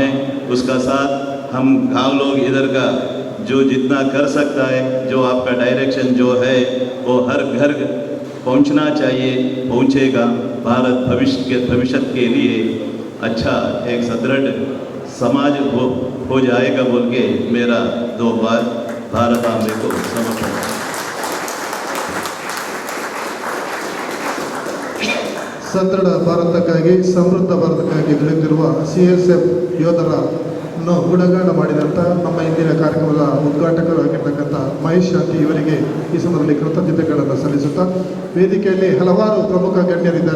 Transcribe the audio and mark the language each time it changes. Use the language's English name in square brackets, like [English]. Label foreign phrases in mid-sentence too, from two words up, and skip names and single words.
[Hindi] उसका साथ हम गाँव लोग इधर का जो जितना कर सकता है, जो आपका डायरेक्शन जो है वो हर घर पहुंचना चाहिए, पहुंचेगा। भारत भविष्य के लिए अच्छा एक सुदृढ़ समाज हो जाएगा बोल के मेरा 2 बार भारत आंबे को समर्पण। [Kannada] ಸದೃಢ ಭಾರತಕ್ಕಾಗಿ ಸಮೃದ್ಧ ಭಾರತಕ್ಕಾಗಿ ದುಡಿಯುತ್ತಿರುವ CSF ಯೋಧರನ್ನು ಗುಣಗಾನ ಮಾಡಿದಂಥ ನಮ್ಮ ಇಂದಿನ ಕಾರ್ಯಕ್ರಮದ ಉದ್ಘಾಟಕರು ಆಗಿರ್ತಕ್ಕಂಥ ಮಹೇಶ್ ಶಾಂತಿ ಇವರಿಗೆ ಈ ಸಮಯದಲ್ಲಿ ಕೃತಜ್ಞತೆಗಳನ್ನು ಸಲ್ಲಿಸುತ್ತಾ, ವೇದಿಕೆಯಲ್ಲಿ ಹಲವಾರು ಪ್ರಮುಖ ಗಣ್ಯರಿದ್ದಾರೆ.